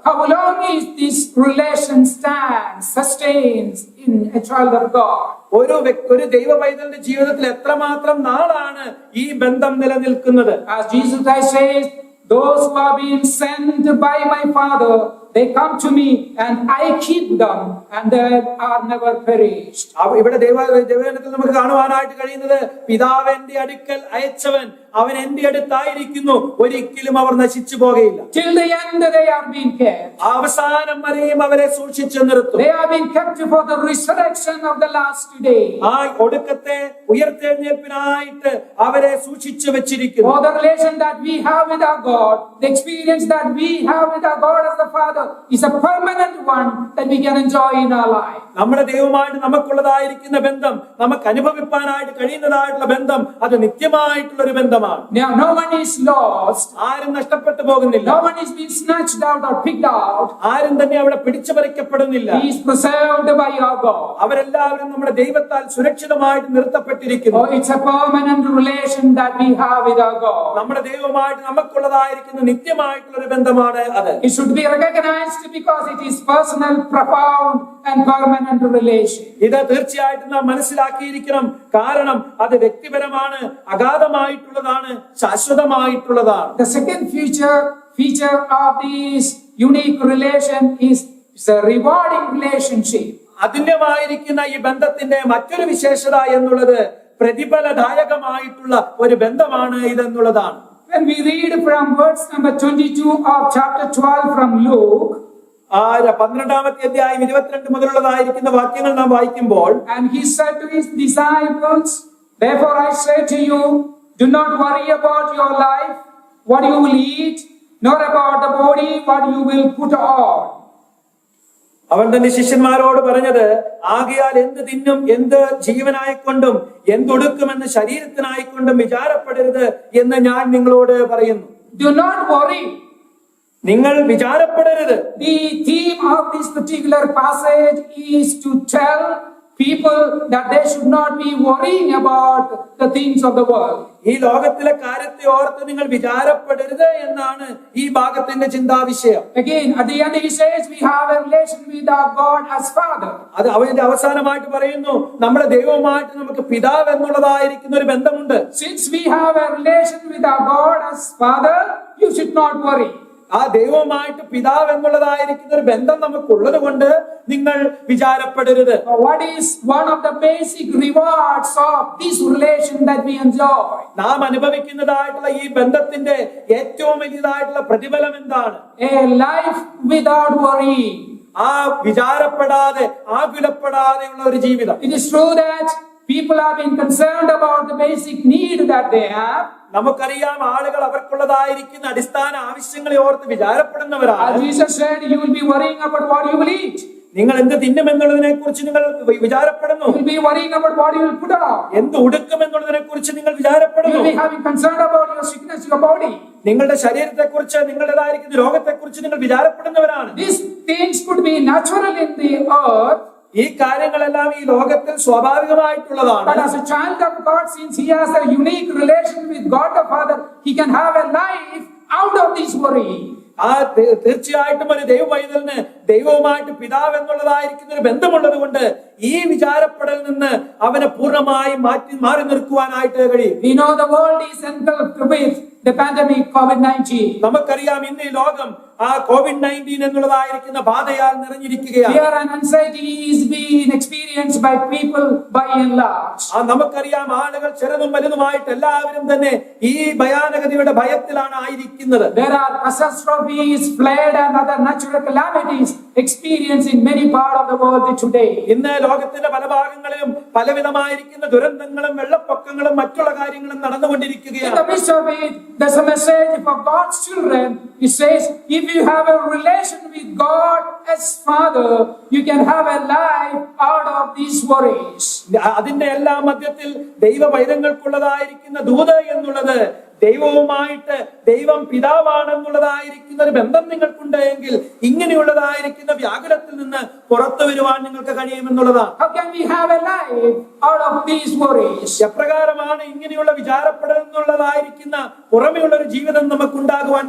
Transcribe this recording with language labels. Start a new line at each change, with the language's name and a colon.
English: How long is this relation sustains in a child of God?
Malayalam: ഒരു ദൈവ പൈതലിന്റെ ജീവിതത്തിൽ എത്രമാത്രം നാളാണ് ഈ ബന്ധം നിലനിൽക്കുന്നത്?
English: As Jesus Christ says, those who have been sent by my Father, they come to me and I keep them, and they are never perished.
Malayalam: ഇവിടെ ദൈവവചനത്തിൽ നമുക്ക് കാണുവാനായിട്ട് കഴിയുന്നത്, പിതാവ് എന്റെ അടുക്കൽ അയച്ചവൻ അവൻ എന്റെ അടുത്തായിരിക്കുന്നു, ഒരിക്കലും അവർ നശിച്ചു പോകയില്ല.
English: Till the end they are being kept.
Malayalam: അവസാനം വരെയും അവരെ സൂക്ഷിച്ചു നിർത്തും.
English: They are being kept for the resurrection of the last day.
Malayalam: ആ ഒടുക്കത്തെ ഉയർത്തെഴുന്നേൽപ്പിനായിട്ട് അവരെ സൂക്ഷിച്ചു വെച്ചിരിക്കുന്നു.
English: For the relation that we have with our God, the experience that we have with our God as the Father is a permanent one that we can enjoy in our life.
Malayalam: നമ്മുടെ ദൈവമായിട്ട് നമുക്കുള്ളതായിരിക്കുന്ന ബന്ധം, നമുക്ക് അനുഭവിപ്പാനായിട്ട് കഴിയുന്നതായിട്ടുള്ള ബന്ധം, അത് നിത്യമായിട്ടുള്ള ഒരു ബന്ധമാണ്.
English: Now no one is lost.
Malayalam: ആരും നഷ്ടപ്പെട്ടു പോകുന്നില്ല.
English: No one is being snatched out or picked out.
Malayalam: ആരും തന്നെ അവിടെ പിടിച്ചു പറിക്കപ്പെടുന്നില്ല.
English: He is preserved by our God.
Malayalam: അവരെല്ലാവരും നമ്മുടെ ദൈവത്താൽ സുരക്ഷിതമായിട്ട് നിർത്തപ്പെട്ടിരിക്കുന്നു.
English: Oh, it's a permanent relation that we have with our God.
Malayalam: നമ്മുടെ ദൈവമായിട്ട് നമുക്കുള്ളതായിരിക്കുന്ന നിത്യമായിട്ടുള്ള ഒരു ബന്ധമാണ് അത്.
English: It should be recognized because it is personal, profound and permanent relation.
Malayalam: ഇത് തീർച്ചയായിട്ടും നാം മനസ്സിലാക്കിയിരിക്കണം. കാരണം അത് വ്യക്തിപരമാണ്, അഗാധമായിട്ടുള്ളതാണ്, ശാശ്വതമായിട്ടുള്ളതാണ്.
English: The second feature of this unique relation is a rewarding relationship.
Malayalam: അതുല്യമായിരിക്കുന്ന ഈ ബന്ധത്തിന്റെ മറ്റൊരു വിശേഷത എന്നുള്ളത് പ്രതിഫലദായകമായിട്ടുള്ള ഒരു ബന്ധമാണ് ഇതെന്നുള്ളതാണ്.
English: When we read from verse number 22 of chapter 12 from Luke,
Malayalam: 12-ാമത്തെ അധ്യായം 22 മുതലുള്ളതായിരിക്കുന്ന വാക്യങ്ങൾ നാം വായിക്കുമ്പോൾ,
English: and he said to his disciples, therefore I say to you, do not worry about your life, what you will eat, nor about the body, what you will put on.
Malayalam: അവൻ തന്റെ ശിഷ്യന്മാരോട് പറഞ്ഞത്, ആകയാൽ എന്ത് തിന്നും, എന്ത് ജീവനായിക്കൊണ്ടും എന്തൊടുക്കുമെന്ന് ശരീരത്തിനായിക്കൊണ്ടും വിചാരപ്പെടരുത് എന്ന് ഞാൻ നിങ്ങളോട് പറയുന്നു.
English: Do not worry.
Malayalam: നിങ്ങൾ വിചാരപ്പെടരുത്.
English: The theme of this particular passage is to tell people that they should not be worrying about the things of the world.
Malayalam: ഈ ലോകത്തിലെ കാര്യത്തെ ഓർത്ത് നിങ്ങൾ വിചാരപ്പെടരുത് എന്നാണ് ഈ ഭാഗത്തിന്റെ ചിന്താവിഷയം.
English: Again, at the end he says we have a relation with our God as Father.
Malayalam: അത് അവന്റെ അവസാനമായിട്ട് പറയുന്നു, നമ്മുടെ ദൈവവുമായിട്ട് നമുക്ക് പിതാവ് എന്നുള്ളതായിരിക്കുന്ന ഒരു ബന്ധമുണ്ട്.
English: Since we have a relation with our God as Father, you should not worry.
Malayalam: ആ ദൈവവുമായിട്ട് പിതാവ് എന്നുള്ളതായിരിക്കുന്ന ഒരു ബന്ധം നമുക്കുള്ളത് കൊണ്ട് നിങ്ങൾ വിചാരപ്പെടരുത്.
English: What is one of the basic rewards of this relation that we enjoy?
Malayalam: നാം അനുഭവിക്കുന്നതായിട്ടുള്ള ഈ ബന്ധത്തിന്റെ ഏറ്റവും വലിയതായിട്ടുള്ള പ്രതിഫലം എന്താണ്?
English: A life without worry.
Malayalam: ആ വിചാരപ്പെടാതെ, ആകുലപ്പെടാതെയുള്ള ഒരു ജീവിതം.
English: It is true that people have been concerned about the basic need that they have.
Malayalam: നമുക്കറിയാം, ആളുകൾ അവർക്കുള്ളതായിരിക്കുന്ന അടിസ്ഥാന ആവശ്യങ്ങളെ ഓർത്ത് വിചാരപ്പെടുന്നവരാണ്.
English: As Jesus said, you will be worrying about what you will eat.
Malayalam: നിങ്ങൾ എന്ത് തിന്നും എന്നുള്ളതിനെ കുറിച്ച് നിങ്ങൾ വിചാരപ്പെടുന്നു.
English: You will be worrying about what you will put on.
Malayalam: എന്ത് ഉടുക്കും എന്നുള്ളതിനെ കുറിച്ച് നിങ്ങൾ
English: You
Malayalam: വിചാരപ്പെടുന്നു.
English: will be having concern about your sickness, your body.
Malayalam: നിങ്ങളുടെ ശരീരത്തെ കുറിച്ച്, നിങ്ങളുടേതായിരിക്കുന്ന രോഗത്തെ കുറിച്ച് നിങ്ങൾ വിചാരപ്പെടുന്നവരാണ്.
English: These things could be natural in the earth.
Malayalam: ഈ കാര്യങ്ങളെല്ലാം ഈ ലോകത്തിൽ സ്വാഭാവികമായിട്ടുള്ളതാണ്.
English: But as a child of God, since he has a unique relation with God the Father, he can have a life out of this worry.
Malayalam: തീർച്ചയായിട്ടും ഒരു ദൈവ പൈതലിന് ദൈവവുമായിട്ട് പിതാവ് എന്നുള്ളതായിരിക്കുന്ന ഒരു ബന്ധമുള്ളത് കൊണ്ട് ഈ വിചാരപ്പെടലിൽ നിന്ന് അവനെ പൂർണ്ണമായി മാറി നിൽക്കുവാനായിട്ട് കഴിയും.
English: We know the world is engulfed with the pandemic COVID-19.
Malayalam: നമുക്കറിയാം ഇന്ന് ഈ ലോകം ആ COVID-19 എന്നുള്ളതായിരിക്കുന്ന ബാധയാൽ നിറഞ്ഞിരിക്കുകയാണ്.
English: Fear and anxiety is being experienced by people by and large.
Malayalam: നമുക്കറിയാം ആളുകൾ ചെറുതും വലുതുമായിട്ട് എല്ലാവരും തന്നെ ഈ ഭയാനകതയുടെ ഭയത്തിലാണ് ആയിരിക്കുന്നത്.
English: There are catastrophes, flood and other natural calamities experienced in many parts of the world today.
Malayalam: ഇന്ന് ലോകത്തിന്റെ പല ഭാഗങ്ങളിലും പലവിധമായിരിക്കുന്ന ദുരന്തങ്ങളും വെള്ളപ്പൊക്കങ്ങളും മറ്റുള്ള കാര്യങ്ങളും
English: In
Malayalam: നടന്നുകൊണ്ടിരിക്കുകയാണ്.
English: the midst of it, there's a message for God's children. It says, if you have a relation with God as Father, you can have a life out of these worries.
Malayalam: അതിന്റെ എല്ലാ മധ്യത്തിൽ ദൈവ പൈതങ്ങൾക്കുള്ളതായിരിക്കുന്ന ദൂത് എന്നുള്ളത് ദൈവവുമായിട്ട് ദൈവം പിതാവാണെന്നുള്ളതായിരിക്കുന്ന ഒരു ബന്ധം നിങ്ങൾക്കുണ്ട് എങ്കിൽ ഇങ്ങനെയുള്ളതായിരിക്കുന്ന വ്യാകുലത്തിൽ നിന്ന് പുറത്തു വരുവാൻ നിങ്ങൾക്ക് കഴിയുമെന്നുള്ളതാണ്.
English: How can we have a life out of these worries?
Malayalam: എപ്രകാരമാണ് ഇങ്ങനെയുള്ള വിചാരപ്പെടൽ എന്നുള്ളതായിരിക്കുന്ന പുറമെയുള്ള ഒരു ജീവിതം നമുക്കുണ്ടാകുവാൻ